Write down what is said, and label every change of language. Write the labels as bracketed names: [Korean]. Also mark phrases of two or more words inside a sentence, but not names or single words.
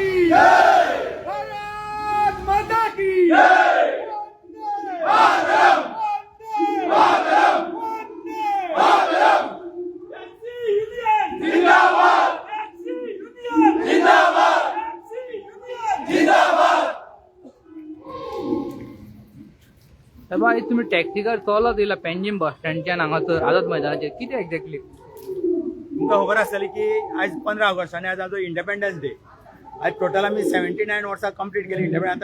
[Hindi] भारत माता की वंदे मातरम, वंदे मातरम, वंदे मातरम। [English] taxi union [Hindi] जिंदाबाद, [English] taxi union [Hindi] जिंदाबाद, [English] taxi union [Hindi] जिंदाबाद। [Konkani] बाबा तुम्ही टॅक्सीकार चलो दिला पेंजीम बस स्टँडच्या हांगासर आझाद मैदानाचेर कितें एक्झॅक्टली? तुमकां खबर आसतली की आज 15 ऑगस्ट आनी आज आमचो [English] independence day. [Konkani] आज टोटल आमी 79 वर्सां कंप्लीट केली इंडिपेंडन्स।